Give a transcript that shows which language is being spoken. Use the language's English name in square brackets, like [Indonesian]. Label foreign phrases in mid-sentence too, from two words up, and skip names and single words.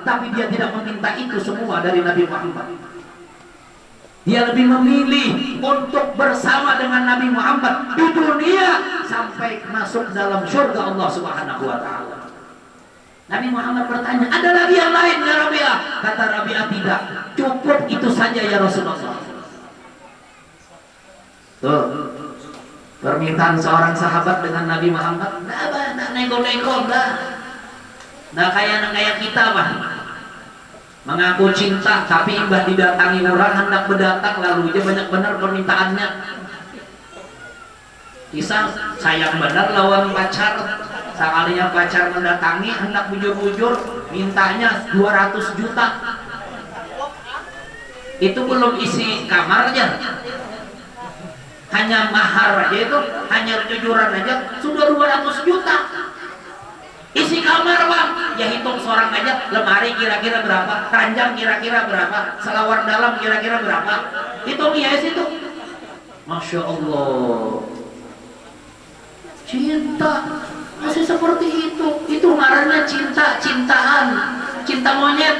[Indonesian] Tapi dia tidak meminta itu semua dari Nabi Muhammad. Dia lebih memilih untuk bersama dengan Nabi Muhammad di dunia sampai masuk dalam surga Allah [Arabic] Subhanahu wa taala. [Indonesian] Nabi Muhammad bertanya, ada lagi yang lain ya Rabi'ah? Kata Rabi'ah, tidak, cukup itu saja ya Rasulullah. Tuh, permintaan seorang sahabat dengan Nabi Muhammad, nah nego-nego, nah kayak kita mah mengaku cinta, tapi imbah didatangi orang hendak berdatang lalu aja banyak benar permintaannya. Kisah sayang benar lawan pacar, sekalinya pacar mendatangi hendak bujur-bujur, mintanya 200 juta. Itu belum isi kamarnya, hanya mahar aja itu, hanya jujuran aja sudah 200 juta. Isi kamar bang, ya hitung seorang aja, lemari kira-kira berapa, ranjang kira-kira berapa, selawar dalam kira-kira berapa, hitung ya itu. [Arabic] Masya Allah, [Indonesian] cinta masih seperti itu ngarannya cintaan, cinta monyet.